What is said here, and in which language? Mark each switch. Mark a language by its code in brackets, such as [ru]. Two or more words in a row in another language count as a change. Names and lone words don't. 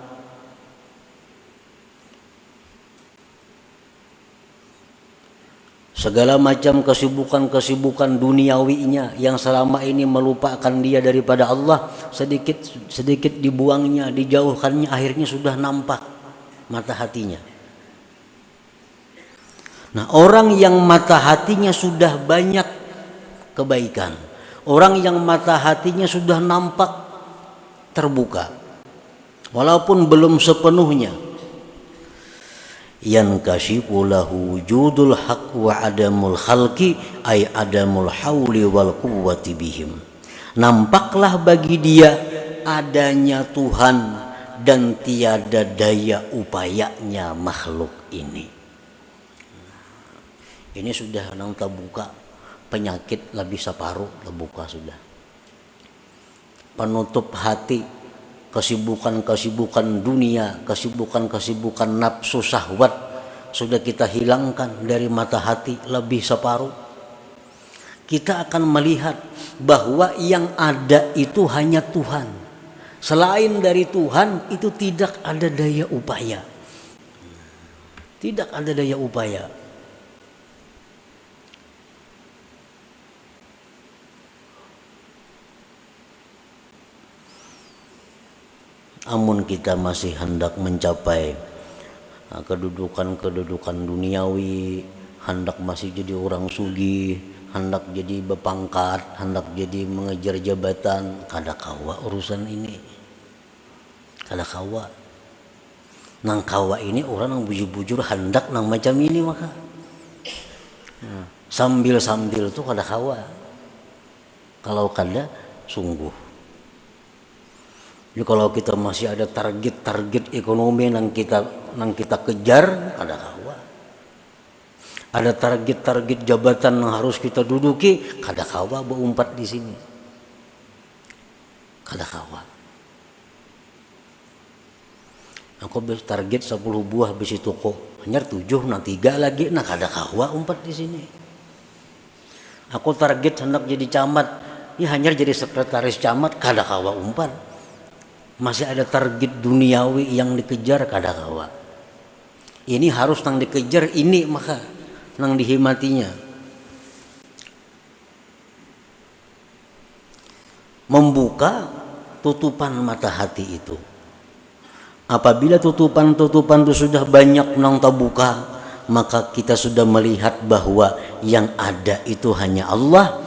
[id] Segala macam kesibukan-kesibukan duniawinya yang selama ini melupakan dia daripada Allah, sedikit dibuangnya, dijauhkannya, akhirnya sudah nampak mata hatinya. Nah, orang yang mata hatinya sudah banyak kebaikan, orang yang mata hatinya sudah nampak terbuka, walaupun belum sepenuhnya, [ar] ينكشف له وجود الحق وعدم الخلق أي عدم الحول والقوة بهم. [id] Nampaklah bagi dia adanya Tuhan dan tiada daya upayanya makhluk ini. [bjn] Ini sudah nang terbuka, penyakit lebih separuh terbuka sudah. [id] Penutup hati, kesibukan-kesibukan dunia, kesibukan-kesibukan nafsu syahwat sudah kita hilangkan dari mata hati lebih separuh. Kita akan melihat bahwa yang ada itu hanya Tuhan. Selain dari Tuhan itu tidak ada daya upaya. Tidak ada daya upaya. [bjn] Amun kita masih hendak mencapai kedudukan duniawi, hendak masih jadi orang sugih, hendak jadi berpangkat, hendak jadi mengejar jabatan, kada kawa urusan ini, kada kawa. Nang kawa ini orang yang bujur-bujur hendak nang macam ini maka sambil tuh kada kawa. Kalau kada sungguh. [id] Jadi kalau kita masih ada target ekonomi yang kita kejar, ada kawa. Ada target jabatan yang harus kita duduki, [bjn] kada kawa berumpat di sini. Kada kawa. Aku target 10 buah besi toko, hanya 7, nah 3 lagi, nah kada kawa umpat di sini. Aku target hendak jadi camat, ya hanya jadi sekretaris camat, kada kawa umpat. [id] Masih ada target duniawi yang dikejar, [bjn] kada kawa. Ini harus nang dikejar ini maka nang dihimatinya. [id] Membuka tutupan mata hati itu. Apabila tutupan-tutupan itu sudah banyak nang terbuka, maka kita sudah melihat bahwa yang ada itu hanya Allah.